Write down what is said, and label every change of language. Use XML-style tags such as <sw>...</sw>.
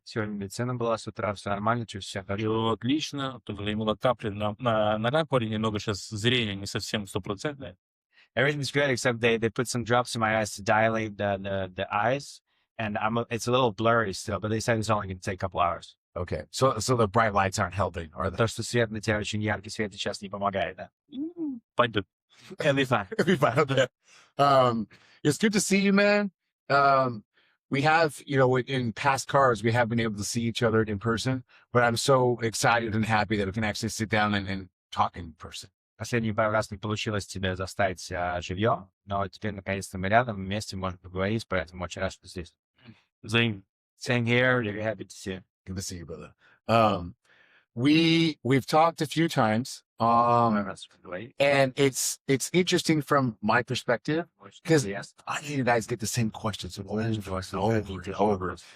<ru>Сегодня медицина была с утра, все нормально, чувствую себя хорошо. Отлично. Только имела капли на ракоре, немного сейчас зрение не совсем стопроцентное.</ru> <en>Everything's good except they put some drops in my eyes to dilate the eyes, and it's a little blurry still, but they said it's only going to take a couple hours. Okay, so the bright lights aren't helping, are they?</en> <ru>То, что свет на тебя очень яркий свет сейчас не помогает, да? Пойдет.</ru> <en>It'll be fine. It'll be fine. Okay. It's good to see you, man. We have, in past cars, we have been able to see each other in person, but I'm so excited and happy that we can actually sit down and talk in person.</en> <ru>Последний пару раз не получилось тебя заставить живьем, но теперь наконец-то мы рядом, вместе можем поговорить, поэтому очень рад, что здесь.</ru> <en>Same here, really happy to see you. Good to see you, brother. We've talked a few times, and it's interesting from my perspective because I know you guys get the same questions over and over.</en>